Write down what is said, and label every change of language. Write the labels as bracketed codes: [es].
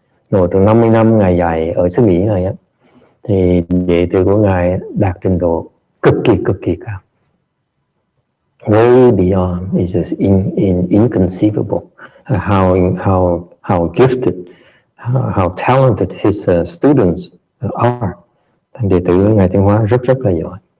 [vi] Rồi trong 50 năm Ngài dạy ở xứ Mỹ này á, thì đệ tử của Ngài đạt trình độ cực kỳ cao. [en] Way beyond, is just inconceivable. How gifted, how talented his students are. [vi] Đệ tử Ngài Tiến Hóa rất là giỏi.